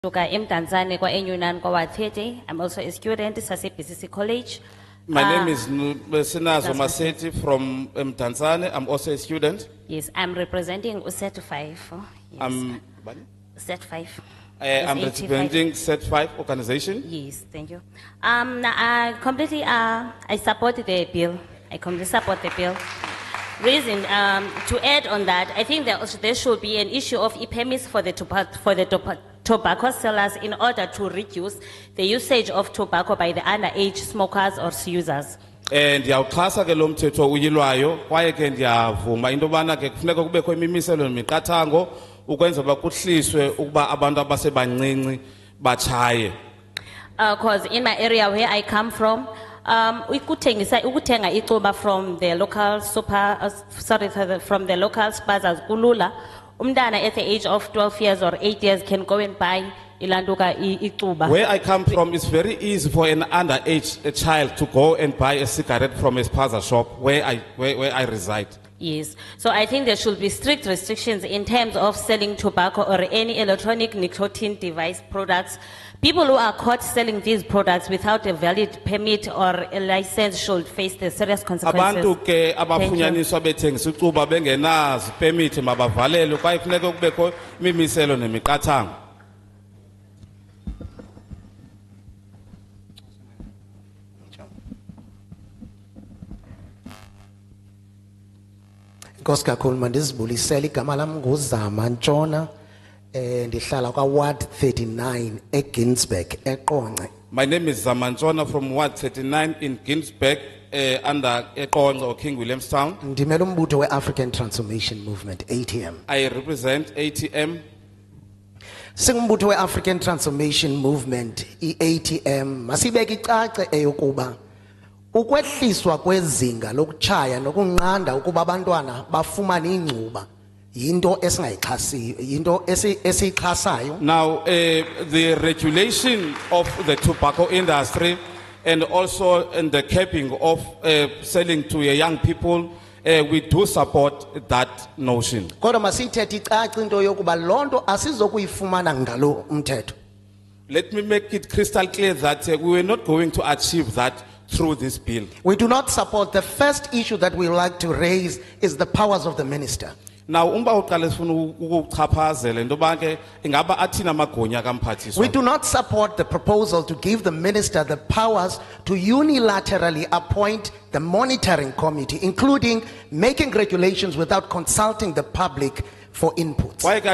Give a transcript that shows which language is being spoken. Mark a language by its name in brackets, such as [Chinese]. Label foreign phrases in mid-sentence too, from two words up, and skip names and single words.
[Xhosa] Luka emdantsane kwa enyunan kwa 30. [English] I'm also a student at BCC College. My name is Sinazo Maseti from Tanzania. I'm also a student. Yes, I'm representing Set 5. Yes. Set 5. I'm representing Set 5 organization. Yes, thank you. I completely I support the bill. I completely support the bill. Reason to add on that, I think there should be an issue of e-permits for the tobacco sellers in order to reduce the usage of tobacco by the underage smokers or users. [Xhosa] And ndiyawuxhasa ke lo mthetho uyilwayo kwaye ke ndiyavuma into yobana ke kufuneka kubekho imimiselo nemiqathango ukwenza uba kuhliswe ukuba abantu abasebancinci batshaye. [English] Because in my area where I come from, [Xhosa] ukuthenga icuba [English] from the local from the local spazas [Xhosa] kulula. [English] Umntana at the age of 12 years or 8 years can go and buy [Xhosa] ilanduka icuba. [English] Where I come from, it's very easy for an underage child to go and buy a cigarette from a spaza shop where I reside. Yes, so I think there should be strict restrictions in terms of selling tobacco or any electronic nicotine device products. People who are caught selling these products without a valid permit or a license should face the serious consequences. [Xhosa] Abantu ke abafunyaniswa bethengisa icuba bengenazo permit mabavalelwe kwaye kufuneka kubekho imimiselo nemiqathango. Nkosi kakhulu mandizibulisele igama lami nguZama Ntshona ndihlala kwa Ward 39 eGinsberg eQonce. [English] My name is Zama Ntshona from Ward 39 in Ginsberg under Eqonce or King Williamstown. [Xhosa] Ndimela umbutho we-African Transformation Movement ATM. [English] I represent ATM. [Xhosa] Singumbutho we-African Transformation Movement i-ATM masibeke icace eyokuba ukwehliswa kwezinga lokutshaya nokunqanda ukuba abantwana bafumane ingcuba yinto esingayixhasiyo yinto esiyixhasayo. [English] Now the regulation of the tobacco industry and also in the capping of selling to young people, we do support that notion. [Xhosa] Kodwa masithethe icace into yokuba lonto asizokuyifumana ngalo umthetho. [English] Let me make it crystal clear that we were not going to achieve that through this bill. We do not support. The first issue that we like to raise is the powers of the minister. Now, we do not support the proposal to give the minister the powers to unilaterally appoint the monitoring committee, including making regulations without consulting the public for input.